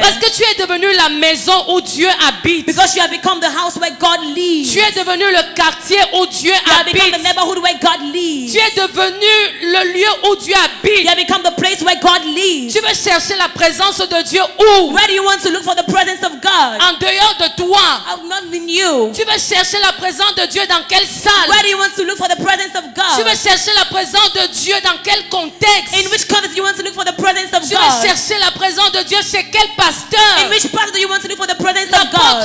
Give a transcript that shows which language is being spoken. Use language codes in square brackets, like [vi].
[fr] Parce que tu es devenu la maison où Dieu habite. [en] Because you have become the house where God lives. [fr] Tu es devenu le quartier où Dieu [en] You have become the [fr] habite. [en] neighborhood where God lives. [fr] Tu es devenu le lieu où Dieu [en] You [fr] habite. [en] have become the place where God lives. [fr] Tu veux chercher la présence de Dieu où? [en] Where do you want to look for the presence of God? [fr] En dehors de toi. [en] I've not been you. [fr] Tu veux chercher la présence de Dieu dans quelle salle? [en] Where do you want to look for the presence of [fr] Tu veux [en] God? [fr] chercher la présence de Dieu dans quel contexte? [en] In which context do you want to look for the presence of [fr] Tu veux [en] God? [fr] chercher la présence de Dieu chez quel pasteur? [en] In which part do you want to look for the presence of God?